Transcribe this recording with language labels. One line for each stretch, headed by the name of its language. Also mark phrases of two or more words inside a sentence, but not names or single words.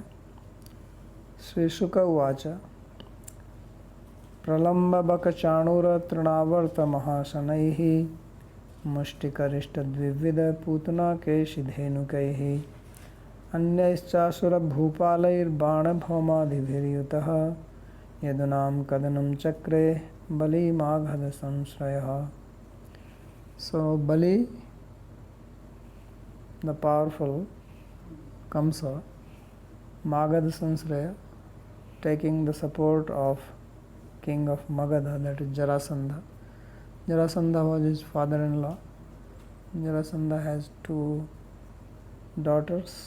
Sanskrit: श्री शुक उवाच प्रलम्ब बक चाणूर तृणावर्त महाशनैः मुष्टिकारिष्ट द्विविद पूतना केशिधेनुकैः अन्यैश्चासुर भूपालैर् बाण भौमादिभिर्युतः यदूनां कदनं चक्रे बली मागध संश्रयः.
English: So Bali, the powerful Kamsa,
Sanskrit: मागध संश्रय,
English: taking the support of king of Magadha, that is Jarasandha. Jarasandha was his father-in-law. Jarasandha has 2 daughters.